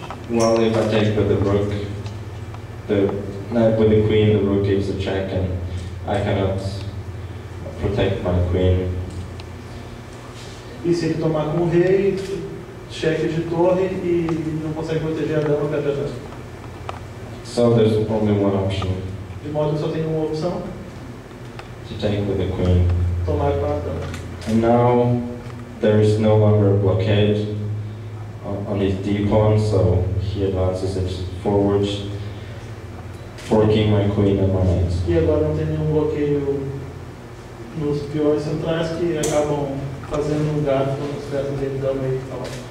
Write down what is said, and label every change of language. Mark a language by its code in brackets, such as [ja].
[en] Well, if I take with the rook, with the queen, the rook gives a check and I cannot protect my queen. [pt] E se ele tomar com o rei, cheque de torre e não consegue proteger a dama, perde a dama. [en] So there's only one option. [pt] De modo que só tem uma opção: [en] to take with the queen. [pt] Tomar com a dama. [en] And now there is no longer a blockade on his d-pawn, so he advances it forward, forking my queen and my knight. [pt] E agora não tem nenhum bloqueio nos peões centrais que acabam fazendo um gato nas peças dele da meio que tá lá.